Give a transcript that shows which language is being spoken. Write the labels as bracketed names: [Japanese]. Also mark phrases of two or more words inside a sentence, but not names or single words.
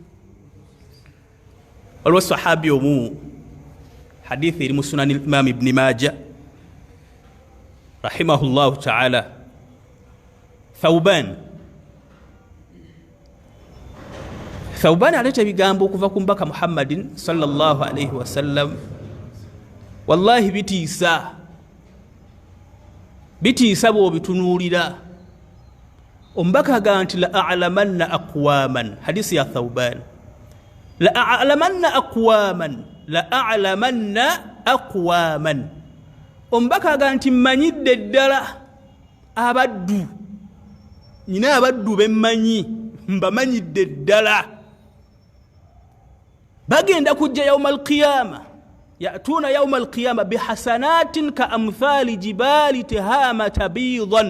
[Ganda] Waliwo sahabi omu, hadithi eri mu sunani Imam Ibn Majah [Arabic] رحمه الله تعالى, [Ganda] Thawban aleeta ebigambo okuva ku mbaka Muhammadin [Arabic] صلى الله عليه وسلم. [Ganda] Wallahi bitiisa bw'obitunuulira. Omubaka agamba nti [Arabic] لأعلمن أقواما, [Ganda] hadisi ya Thawban, [Arabic] لأعلمن أقواما. [Ganda] Omubaka agamba nti mmanyidde ddala abaddu, nyina abaddu bemmanyi, mbamanyidde ddala, bagenda kujja [Arabic] يوم القيامة يأتون يوم القيامة بحسنات كأمثال جبال تهامة بيضا.